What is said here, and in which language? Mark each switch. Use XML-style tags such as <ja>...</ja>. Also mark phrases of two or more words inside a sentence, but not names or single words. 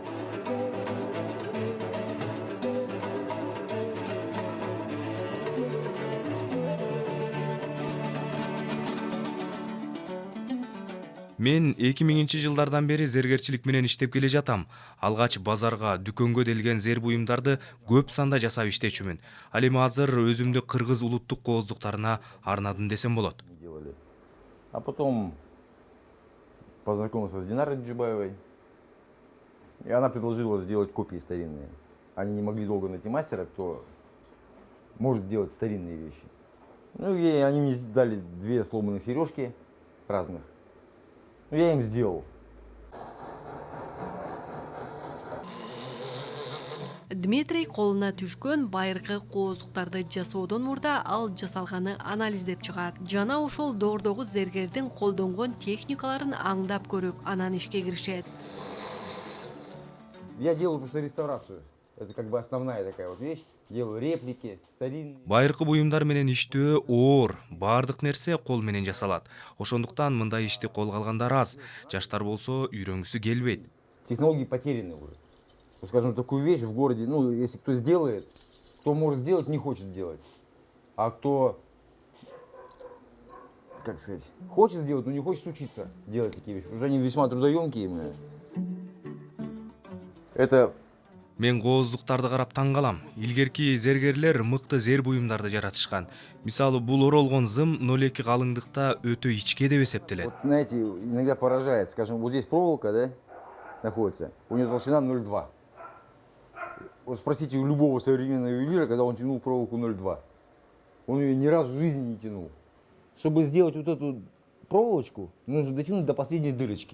<ky>Мен 2000-жылдардан бери зергерчилик менен иштеп келе жатам. Алгач базарга, дүкөнгө делген зер буюмдарды көп санда жасап иштечүмүн. Ал эми азыр өзүмдү кыргыз улуттук кооздуктарына арнадым десем болот.</ky> <ru>А потом познакомился с Динарой Джибаевой. И она предложила сделать копии старинные. Они не могли долго найти мастера, кто может делать старинные вещи. Ну и они мне дали 2 сломанных сережки разных. Ну, я им сделал.</ru> <ky>Дмитрий колуна түшкөн байыркы кооздуктарды жасоодон мурда ал жасалганы анализдеп чыгат. Жана ошол доордогу зергердин колдонгон техникаларын аңдап көрүп, анан ишке киришет.</ky> <ru>Я делаю просто реставрацию. Это как бы основная такая вот вещь. Делаю реплики, старинные.</ru> <ky>Байыркы буюмдар менен иштөө оор, баардык нерсе кол менен жасалат. Ошондуктан мындай ишти колго алгандар аз. Жаштар болсо үйрөнгүсү келбейт.</ky> <ru>Технологии потеряны уже. Ну, скажем, такую вещь в городе, ну, если кто сделает, кто может сделать, не хочет делать. А кто, как сказать, хочет сделать, но не хочет учиться делать такие вещи. Потому что они весьма трудоемкие. Это</ru> <ky>Мен кооздуктарды карап таң калам. Илгерки зергерлер мыкты зер буюмдарды жаратышкан. Мисалы, бул оролгон зым 0,2 калыңдыкта өтө ичке деп эсептелет.</ky> <ru>вот, знаете, иногда поражает. Скажем, вот здесь проволока, да, находится, у нее толщина 0,2. Вот спросите у любого современного ювелира, когда он тянул проволоку 0,2. Он ее ни разу в жизни не тянул. Чтобы сделать вот эту проволочку, нужно дотянуть до последней дырочки.</ru>